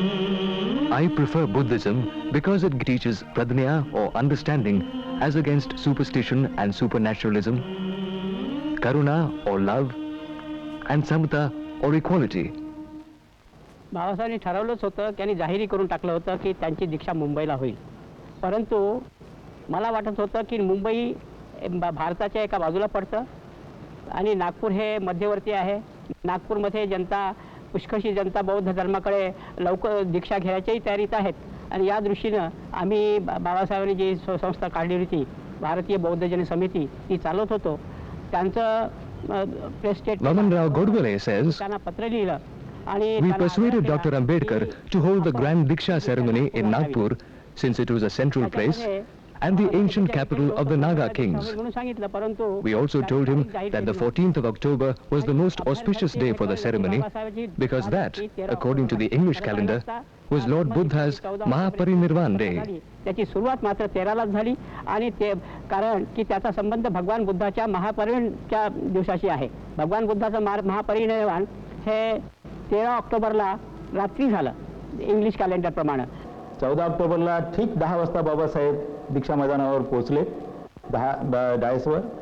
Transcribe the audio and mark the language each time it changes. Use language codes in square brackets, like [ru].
[en] I prefer Buddhism because it teaches pradnya or understanding as against superstition and supernaturalism, karuna or love, and samata or equality. [mr] बाबासाहेबांनी ठरवलंच होतं, त्यांनी जाहीर करून टाकलं होतं की त्यांची दीक्षा मुंबईला होईल. परंतु मला वाटत होतं की मुंबई भारताच्या एका बाजूला पडतं आणि नागपूर हे मध्यवर्ती आहे. नागपूरमध्ये जनता पुष्कळशी जनता बौद्ध धर्माकडे लवकर दीक्षा घेण्याच्याही तयारीत आहेत आणि या दृष्टीनं आम्ही बाबासाहेबांनी जी संस्था काढली होती भारतीय बौद्ध जन समिती ती चालवत होतो. त्यांचं press statement [en] Vaman Rao Godbole says, [mr] त्यांना पत्र लिहिलं. [en] we persuaded Dr. Ambedkar to hold the Grand Diksha ceremony in Nagpur since it was a central place and the ancient capital of the Naga kings. We also told him that the 14th of October was the most auspicious day for the ceremony because that, according to the English calendar, was Lord Buddha's Mahaparinirvan Day. [mr] त्याची सुरुवात मात्र 13लाच झाली आणि ते कारण की त्याचा संबंध भगवान बुद्धाच्या महापरिनिर्वाणाच्या दिवसाशी आहे. भगवान बुद्धाचं महापरिनिर्वाण हे 13 ऑक्टोबरला रात्री झालं इंग्लिश कॅलेंडर प्रमाणे. 14 ऑक्टोबरला ठीक 10 वाजता बाबासाहेब दीक्षा मैदानावर पोहोचले डायसवर.